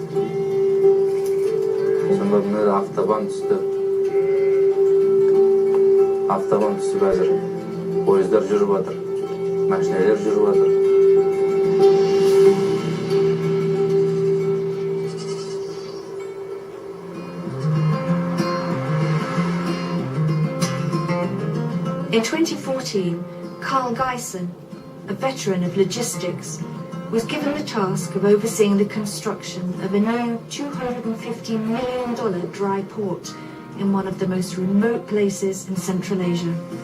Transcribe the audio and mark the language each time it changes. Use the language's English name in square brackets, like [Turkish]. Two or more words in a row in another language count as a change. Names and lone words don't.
[Kazakh] Сонда міне автобан түсті. Автобан түсіп әзір. Пойыздар жүріп жатыр, машинелер жүріп жатыр. [English] In 2014, KAZ, a veteran of logistics, was given the task of overseeing the construction of a new $250 million dry port in one of the most remote places in Central Asia.